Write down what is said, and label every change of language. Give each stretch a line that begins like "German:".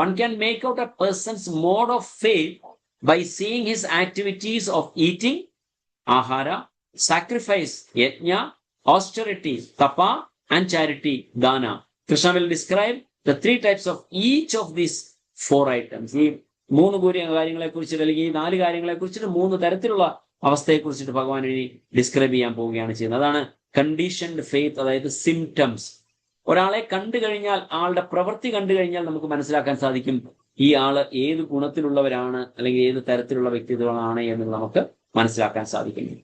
English: One can make out a person's mode of faith by seeing his activities of eating, ahara, sacrifice, yajna, austerity, tapa and charity, dana. Krishna will describe the 3 types of each of these 4 items.
Malayalam: ഈ 3 കാര്യങ്ങളെ കുറിച്ചിട്ട്, അല്ലെങ്കിൽ ഈ 4 കാര്യങ്ങളെ കുറിച്ചിട്ട് 3 തരത്തിലുള്ള അവസ്ഥയെ കുറിച്ചിട്ട് ഭഗവാൻ ഇനി ഡിസ്ക്രൈബ് ചെയ്യാൻ പോവുകയാണ് ചെയ്യുന്നത്. അതാണ് കണ്ടീഷൻഡ് ഫെയ്ത്ത്, അതായത് സിംറ്റംസ്. ഒരാളെ കണ്ടു കഴിഞ്ഞാൽ, ആളുടെ പ്രവൃത്തി കണ്ടു കഴിഞ്ഞാൽ നമുക്ക് മനസ്സിലാക്കാൻ സാധിക്കും ഈ ആള് ഏത് ഗുണത്തിലുള്ളവരാണ് അല്ലെങ്കിൽ ഏത് തരത്തിലുള്ള വ്യക്തിത്വങ്ങളാണ് എന്ന് നമുക്ക് മനസ്സിലാക്കാൻ സാധിക്കും.